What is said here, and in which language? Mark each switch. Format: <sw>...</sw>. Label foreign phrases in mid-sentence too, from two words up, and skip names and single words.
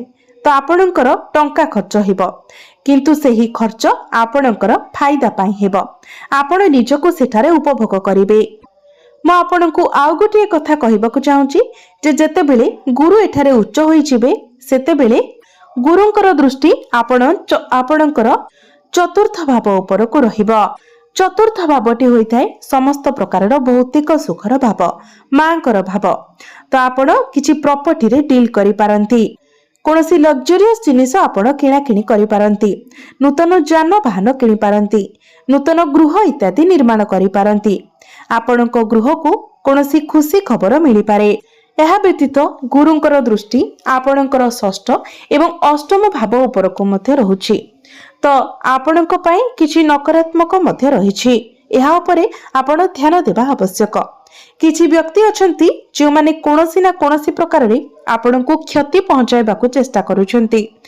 <or>ତୋ ଆପଣଙ୍କର ଟଙ୍କା ଖର୍ଚ୍ଚ ହେବ କିନ୍ତୁ ସେହି ଖର୍ଚ୍ଚ ଆପଣଙ୍କର ଫାଇଦା ପାଇଁ ହେବ। ଆପଣ ନିଜକୁ ସେଠାରେ ଉପଭୋଗ କରିବେ। ମୁଁ ଆପଣଙ୍କୁ ଆଉ ଗୋଟେ କଥା କହିବାକୁ ଚାହୁଁଛି ଯେ ଯେତେବେଳେ ଗୁରୁ ଏଠାରେ ଉଚ୍ଚ ହୋଇ ଯିବେ ସେତେବେଳେ ଗୁରୁଙ୍କର ଦୃଷ୍ଟି ଆପଣଙ୍କର ଚତୁର୍ଥ ଭାବ ଉପରକୁ ରହିବ। ଚତୁର୍ଥ ଭାବଟି ହୋଇଥାଏ ସମସ୍ତ ପ୍ରକାରର ଭୌତିକ ସୁଖର ଭାବ, ମାଙ୍କର ଭାବ। ତୋ ଆପଣ କିଛି ପ୍ରପର୍ଟି ରେ ଡିଲ କରି ପାରନ୍ତି, କୌଣସି ଲଗ୍‌ଜରିୟସ ଜିନିଷ ଆପଣ କିଣା କିଣି କରି ପାରନ୍ତି, ନୂତନ ଯାନବାହନ କିଣି ପାରନ୍ତି, ନୂତନ ଗୃହ ଇତ୍ୟାଦି ନିର୍ମାଣ କରି ପାରନ୍ତି। ଆପଣଙ୍କୁ ଗୃହ କୁ କୌଣସି ଖୁସି ଖବର ମିଳି ପାରେ। ଯହ ବ୍ୟତୀତ ଗୁରୁଙ୍କର ଦୃଷ୍ଟି ଆପଣଙ୍କର ଷଷ୍ଠ ଏବଂ ଅଷ୍ଟମ ଭାବ ଉପରକୁ ମଧ୍ୟ ରହୁଛି। ତୋ ଆପଣଙ୍କ ପାଇଁ କିଛି ନକାରାତ୍ମକ ମଧ୍ୟ ରହିଛି। ଏହା ଉପରେ ଆପଣ ଧ୍ୟାନ ଦେବା ଆବଶ୍ୟକ। କିଛି ବ୍ୟକ୍ତି ଅଛନ୍ତି ଯେ ମାନେ କୌଣସି ନା କୌଣସି ପ୍ରକାର ରେ ଆପଣଙ୍କୁ କ୍ଷତି ପହଞ୍ଚାଇବାକୁ ଚେଷ୍ଟା କରୁଛନ୍ତି।</or>